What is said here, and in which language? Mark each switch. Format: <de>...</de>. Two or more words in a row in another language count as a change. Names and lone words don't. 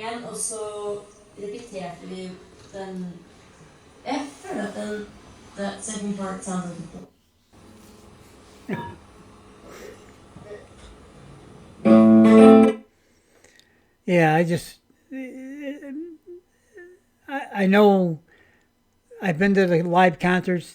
<no>og så repeterte vi den. Jeg føler at den</no> <en>that second part sounds like a Yeah, I know I've been to the live concerts.</en>